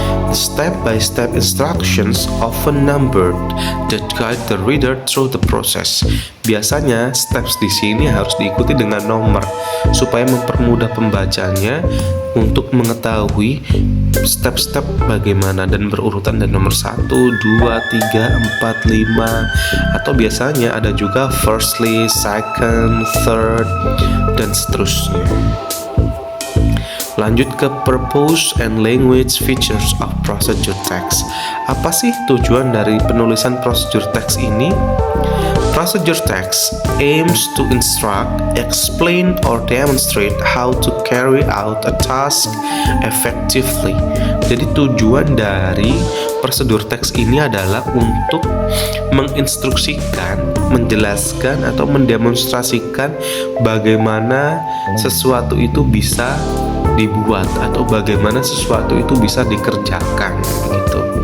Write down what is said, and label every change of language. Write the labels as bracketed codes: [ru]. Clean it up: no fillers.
[en] Step-by-step instructions often numbered that guide the reader through the process. [id] Biasanya steps di sini harus diikuti dengan nomor supaya mempermudah pembacanya untuk mengetahui step-step bagaimana dan berurutan dari nomor 1, 2, 3, 4, 5, atau biasanya ada juga firstly, second, third, dan seterusnya. Lanjut ke [en] purpose and language features of procedure text. [id] Apa sih tujuan dari penulisan procedure text ini? [en] Procedure text aims to instruct, explain, or demonstrate how to carry out a task effectively. [id] Jadi tujuan dari prosedur teks ini adalah untuk menginstruksikan, menjelaskan, atau mendemonstrasikan bagaimana sesuatu itu bisa dibuat atau bagaimana sesuatu itu bisa dikerjakan gitu.